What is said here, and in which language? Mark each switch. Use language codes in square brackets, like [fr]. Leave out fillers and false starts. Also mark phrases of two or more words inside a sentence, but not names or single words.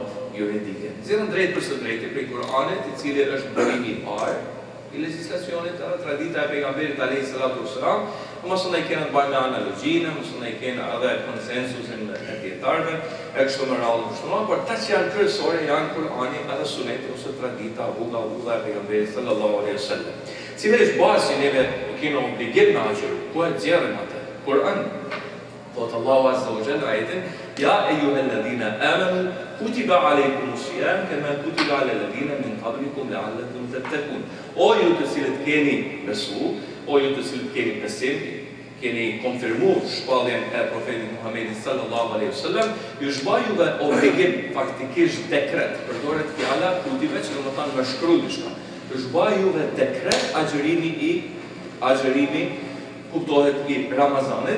[sq] Nxjerrën drejt për së drejti prej Kuranit, i cili është burimi i parë, i legislacionit edhe tradita e pejgamberit [ar] عليه الصلاة والسلام, [sq] mos ne kemi të bëjmë me analogjinë, mos ne kemi edhe konsensusin e dietarëve, e kështu me radhë kështu, por ata që janë kryesore janë Kur'ani edhe Suneti ose tradita rruga e pejgamberit [ar] صلى الله عليه وسلم. [sq] Cila është baza që neve kemi obligim me ajo, ku e gjerëm atë? Kur'an. Thot Allahu [ar] عز وجل ajetin, يا أيها الذين آمنوا كتب عليكم الصيام كما كتب على الذين من قبلكم لعلكم تتقون. [sq] O ju të cilët keni besu, o ju të cilët keni besim, keni konfirmuar shpalljen e profetit Muhamedit [ar] صلى الله عليه وسلم, [sq] ju zgjoj juve obligim faktikisht dekret, përdoret fjala kutiba që do të thonë me shkruaj diçka. Ju zgjoj juve dekret agjërimi kuptohet i Ramazanit.